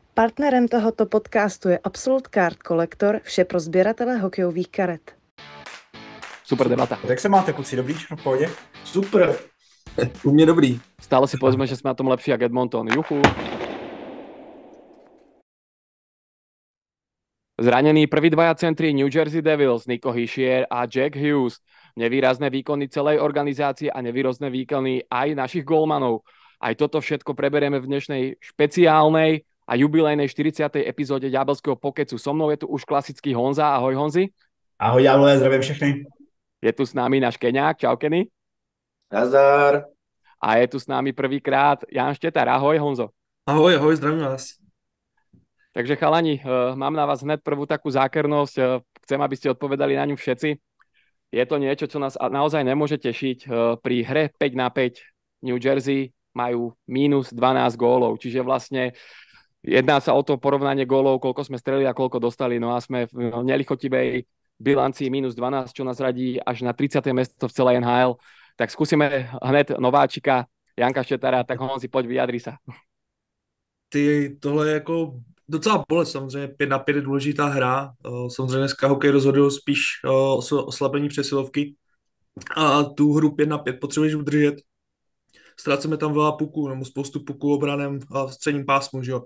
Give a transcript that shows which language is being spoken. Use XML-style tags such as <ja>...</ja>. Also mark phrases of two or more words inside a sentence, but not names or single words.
<cs>Partnerem tohoto podcastu je Absolute Card Collector, vše pro sběratele hokejových karet. Super debata. Jak se máte, kluci? Dobrý? V pohodě? Super. U mě dobrý.</cs> <sk>Stále si povedzme, že sme na tom lepší jak Edmonton. Juchu. Zranení prví dvaja centri New Jersey Devils, Nico Hischier a Jack Hughes. Nevýrazné výkony celej organizácie a nevýrazné výkony aj našich golmanov. Aj toto všetko preberieme v dnešnej špeciálnej a jubilejnej 40. epizóde Ďábelského pokecu. So mnou je tu už klasický Honza. Ahoj Honzi.</sk> <cs>Ahoj Ďáblové, zdravím všechny. Je tu s námi náš Keňák. Čau Kenny. Nazdar.</cs> <sk>A je tu s námi prvýkrát Jan Štetar. Ahoj Honzo.</sk> <cs>Ahoj, zdravím vás.</cs> <sk>Takže chalani, mám na vás hned prvú takú zákernosť. Chcem, aby ste odpovedali na ňu všetci. Je to niečo, čo nás naozaj nemôže tešiť. Pri hre 5-5 New Jersey majú -12 gólov. Čiže vlastne jedná sa o to porovnanie gólov, koľko sme strelili a koľko dostali. No a sme v nelichotivej bilancii -12, čo nás radí až na 30. miesto v celej NHL. Tak skúsime hned nováčika Janka Štetara. Tak Honzi, poď, vyjadri sa.</sk> <cs>Tohle je jako docela bolest, samozřejmě 5-5 je důležitá hra, samozřejmě dneska hokej rozhodl spíš oslabení přesilovky a tu hru 5-5 potřebuješ udržet. Ztrácíme tam veľa puků, nebo spoustu puků obranem a v středním pásmu, že jo.</cs>